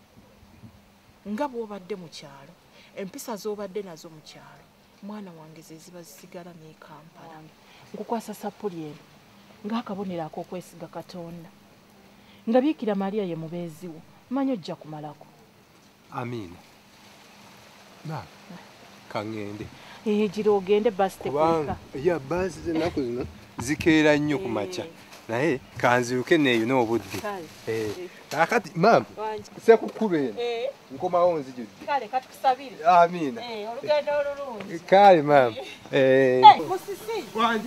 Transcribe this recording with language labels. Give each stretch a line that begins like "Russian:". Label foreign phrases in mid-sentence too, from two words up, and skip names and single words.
Ganda: nga bw'obadde mu kyalo empisa z'obadde nazo mu kyalo mwana wange ze ziba zisigala ne Kampala nkukwasa sapuli eno ng'akabonero ak'okwesiga Katonda nga Biikira Mariya ye mubeezi wo manyi ojja kumalako. Amiina. Na kangende. Gira ogende basi tekweka. Ya basi zinaku zino zikeera nnyo ku makya. Naye kanziruke neeyo n'obudde. Kakati mama sekukulu eno nkomawo nzijudde. Kale katukusabire. Amiina. Olugendo olulungi. Kale mama. Musisi. Wangi.